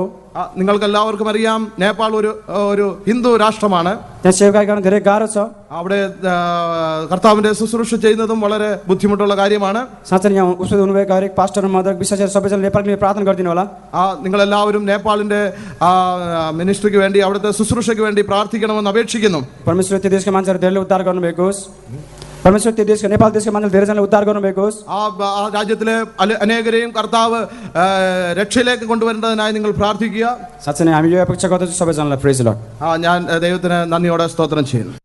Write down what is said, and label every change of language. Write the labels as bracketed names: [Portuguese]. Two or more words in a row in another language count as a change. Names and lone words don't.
[Malayalam] നിങ്ങൾക്ക് എല്ലാവർക്കും അറിയാം നേപ്പാൾ ഒരു ഹിന്ദു രാഷ്ട്രമാണ്. [Nepali] त्यहाँ सेवकाई गर्न धेरै गाह्रो छ. [Malayalam] അവിടെ കർത്താവിന്റെ ശുശ്രൂഷ ചെയ്യുന്നതും വളരെ ബുദ്ധിമുട്ടുള്ള കാര്യമാണ്. [Nepali] साँच्चै यहाँ उपस्थित हुनुभएका हरेक पास्टर मदर विशेष गरी सबैजना नेपालको निम्ति प्रार्थना गरिदिनु होला. [Malayalam] നിങ്ങളെല്ലാവരും നേപ്പാളിന്റെ മിനിസ്ട്രിക്ക് വേണ്ടി അവിടുത്തെ ശുശ്രൂഷയ്ക്ക് വേണ്ടി പ്രാർത്ഥിക്കണമെന്ന് അപേക്ഷിക്കുന്നു. [Nepali] परमेश्वर त्यो देशका मान्छेहरू धेरैले उद्धार गर्नुभएको होस्. परमेश्वर त्यो देशको नेपाल देशका मान्छेहरू धेरैजनाले उद्धार गर्नुभएको होस्. ആ രാജ്യത്തിലെ അനേകരെയും കർത്താവ് രക്ഷയിലേക്ക് കൊണ്ടുവരേണ്ടതിനായി നിങ്ങൾ പ്രാർത്ഥിക്കുക. साँच्चै नै हामी यो अपेक्षा गर्दछौँ सबैजनालाई. [English] Praise the Lord. [Malayalam] ഞാൻ ദൈവത്തിന് നന്ദിയോടെ സ്തോത്രം ചെയ്യുന്നു.